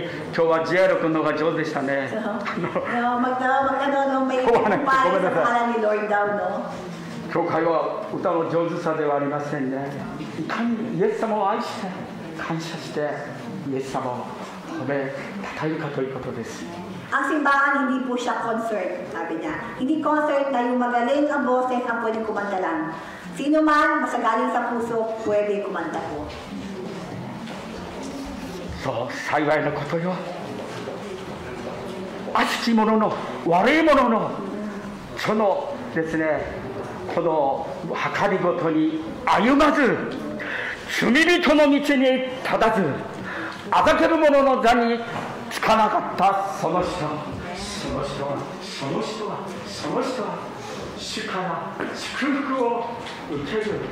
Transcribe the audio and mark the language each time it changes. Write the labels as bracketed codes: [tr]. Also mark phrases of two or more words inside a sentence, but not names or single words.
[ja] 今日はジェロ君の方が上手でしたね。教会は歌の上手さではありませんね。いかにイエス様を愛して感謝してイエス様を褒めたたえるかということです。 [tl] Ang simbahan hindi po siya concert, sabi niya. Hindi concert na yung magaling ang boses ang pwedeng kumanta lang. Sino man masagaling sa puso, pwede kumanta po. [ja] そう、幸いなことよ。悪しき者の、悪い者の、そのですね、この計りごとに歩まず、罪人の道に立たず、あざける者の座につかなかったその人は主から祝福を受ける。